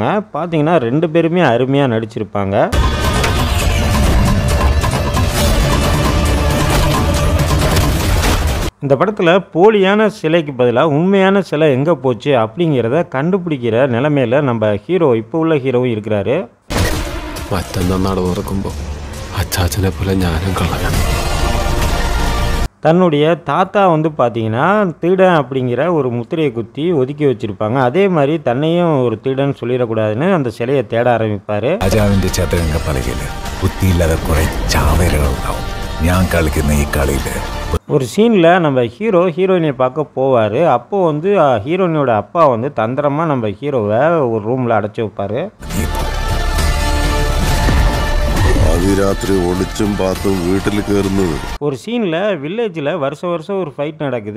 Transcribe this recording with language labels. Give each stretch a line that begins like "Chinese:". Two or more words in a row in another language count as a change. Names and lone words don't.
Tamil: பார்த்தீங்கன்னா 2 பேருமே அருமையாக நடிச்சிருப்பாங்க. இந்த படத்தில் போலியான சிலைக்கு பதிலாக உண்மையான சிலை எங்கே போச்சு அப்படிங்கிறத கண்டுபிடிக்கிற நிலைமையில் நம்ம ஹீரோ இப்போ உள்ள ஹீரோவும் இருக்கிறாரு.
Malayalam: മറ്റന്നാട് തുറക്കുമ്പോൾ അച്ചാച്ചനെ പോലെ ഞാനും കളയാണ്.
Tamil: தன்னுடைய தாத்தா வந்து பார்த்தீங்கன்னா திருடன் அப்படிங்கிற ஒரு முத்திரையை குத்தி ஒதுக்கி வச்சுருப்பாங்க. அதே மாதிரி தன்னையும் ஒரு திருடன் சொல்லிடக்கூடாதுன்னு அந்த சிலையை தேட ஆரம்பிப்பார்.
Malayalam: രാജാവിന്റെ ചതുരംഗ പലകയിൽ ബുദ്ധിയില്ലാതെ കുറെ ചാവേറുകളുണ്ടാവും. ഞാൻ കളിക്കുന്ന ഈ കളിയിൽ
Tamil: ஒரு சீனில் நம்ம ஹீரோயினை பார்க்க போவார். அப்போது வந்து ஹீரோயினோட அப்பா வந்து தந்திரமாக நம்ம ஹீரோவை ஒரு ரூமில் அடைச்சி வைப்பார். ராத்திரி ஒளிச்சும் பார்த்தும் வீட்டில் கேறுന്നത്. ஒரு சீனில் வில்லேஜில் வருஷம் ஒரு ஃபைட் நடக்குது.